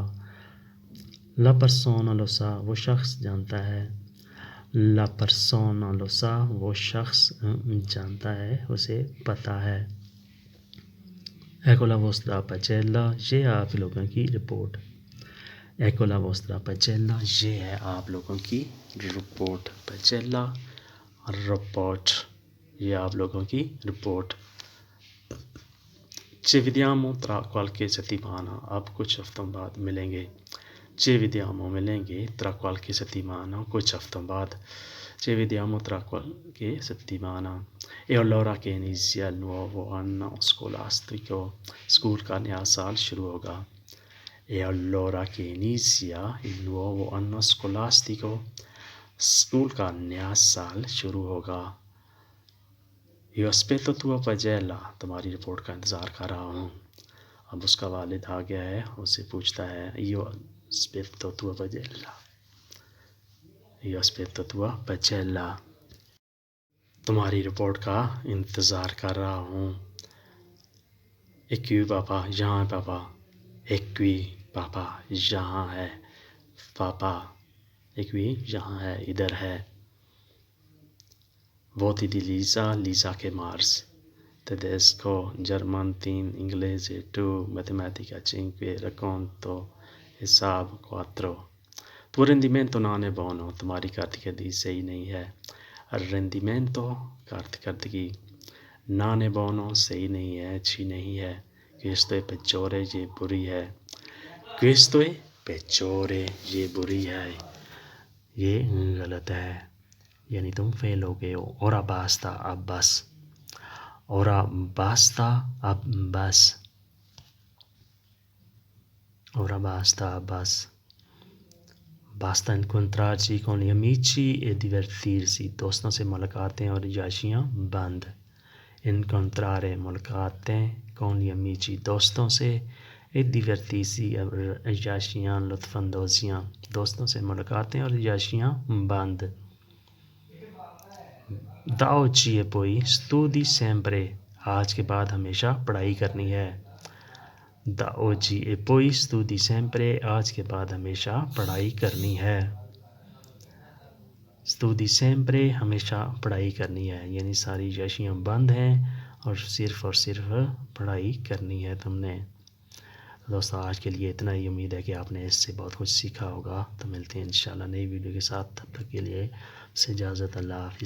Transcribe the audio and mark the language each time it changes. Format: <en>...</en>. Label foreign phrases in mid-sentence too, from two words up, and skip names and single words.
<it>la persona lo sa,</it> <ur>وہ شخص جانتا ہے.</ur> <it>la persona lo sa,</it> <ur>وہ شخص جانتا ہے, اسے پتہ ہے.</ur> <it>ecco la vostra pagella,</it> <ur>یہ ہے آپ لوگوں کی رپورٹ.</ur> <it>ecco la vostra pagella,</it> <ur>یہ ہے آپ لوگوں کی رپورٹ. pagella رپورٹ, یہ آپ لوگوں کی رپورٹ.</ur> <it>ci vediamo tra qualche settimana,</it> <ur>آپ کچھ ہفتوں بعد ملیں گے.</ur> <it>ci vediamo</it> <ur>ملیں گے,</ur> <it>tra qualche settimana</it> <ur>کچھ ہفتوں بعد.</ur> <it>ci vediamo tra qualche settimana. e allora che inizia il nuovo anno scolastico,</it> <ur>اسکول کا نیا سال شروع ہوگا.</ur> <it>e allora che inizia il nuovo anno scolastico,</it> <ur>اسکول کا نیا سال شروع ہوگا.</ur> <it>io aspetto tua pagella,</it> <ur>تمہاری رپورٹ کا انتظار کر رہا ہوں. اب اس کا والد آ گیا ہے, اسے پوچھتا ہے</ur> <it>io aspetto tua pagella, io aspetto tua pagella,</it> <ur>تمہاری رپورٹ کا انتظار کر رہا ہوں.</ur> <it>e qui</it> <ur>پاپا, یہاں پاپا.</ur> <it>e qui</it> <ur>پاپا, یہاں ہے پاپا.</ur> <it>e qui</it> <ur>یہاں ہے, ادھر ہے.</ur> <it>voti di Lisa, Lisa che Mars, tedesco, German 3, inglese 2, matematica 5, racconto, حساب 4. tuo rendimento non è buono,</it> <ur>تمہاری کارکردگی صحیح نہیں ہے. rendimento کارکردگی,</ur> <it>non è buono</it> <ur>صحیح نہیں ہے, اچھی نہیں ہے.</ur> <it>questo è peggiore,</it> <ur>یہ بری ہے.</ur> <it>questo è peggiore,</it> <ur>یہ بری ہے, یہ غلط ہے, یعنی تم فیل ہو گئے ہو.</ur> <it>ora basta,</it> <ur>اب بس.</ur> <it>ora basta,</it> <ur>اب بس.</ur> <it>ora basta,</it> <ur>اب بس.</ur> <it>basta incontrarsi con gli amici e divertirsi,</it> <ur>دوستوں سے ملاقاتیں اور عیاشیاں بند.</ur> <it>incontrare ملاقاتیں, con gli amici</it> <ur>دوستوں سے,</ur> <it>e divertirsi</it> <ur>اور عیاشیاں لطف اندوزیاں, دوستوں سے ملاقاتیں اور عیاشیاں بند.</ur> <it>da oggi e poi studi sempre,</it> <ur>آج کے بعد ہمیشہ پڑھائی کرنی ہے.</ur> <it>da oggi e poi studi sempre,</it> <ur>آج کے بعد ہمیشہ پڑھائی کرنی ہے.</ur> <it>studi sempre</it> <ur>ہمیشہ پڑھائی کرنی ہے, یعنی ساری عیاشیاں بند ہیں اور صرف پڑھائی کرنی ہے تم نے. دوستو آج کے لیے اتنا ہی, امید ہے کہ آپ نے اس سے بہت کچھ سیکھا ہوگا. تو ملتے ہیں انشاءاللہ نئی ویڈیو کے ساتھ, تب تک کے لیے سے اجازت, اللہ حافظ.</ur>